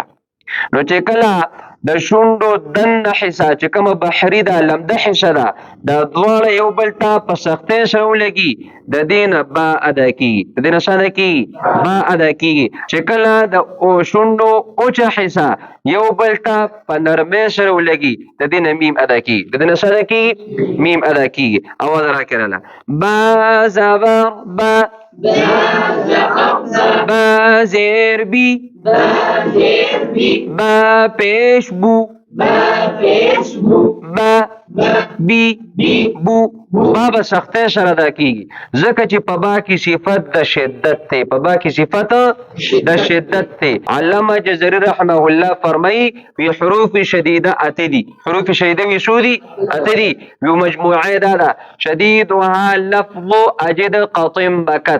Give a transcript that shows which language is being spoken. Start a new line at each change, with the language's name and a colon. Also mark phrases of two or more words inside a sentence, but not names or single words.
Pashto: نو چې کله د شونډو دننه حصه چې کومه بحري ده، لمده حصه ده، دا دواړه یو بل ته په سختۍ سره ولګي، د دې نه با ادا کیږي. د دې نه څه ادا کیږي؟ با ادا کیږي. چې کله د شونډو اوچه حصه یو بل ته په نرمۍ سره ولګي، د دې نه میم ادا کیږي. د دې نه څه ادا کیږي؟ میم ادا کیږي. اواز راکړه با زبر با، با زیر بی، با پیش بو، با بی بو. با به سختۍ سره ادا کیږي ځکه چې په با کې صفت د شدت دی. په با کې صفت د شدت دی. علامه جزري
Arabic: رحمه الله
Pashto: فرمایي وی
Arabic: حروف شدیده
Pashto: اته دي.
Arabic: حروف شدیده
Pashto: وی څو دي؟ اته دي. یو مجموعه دا ده
Arabic: شدیدها لفظ اجد قطم بکت.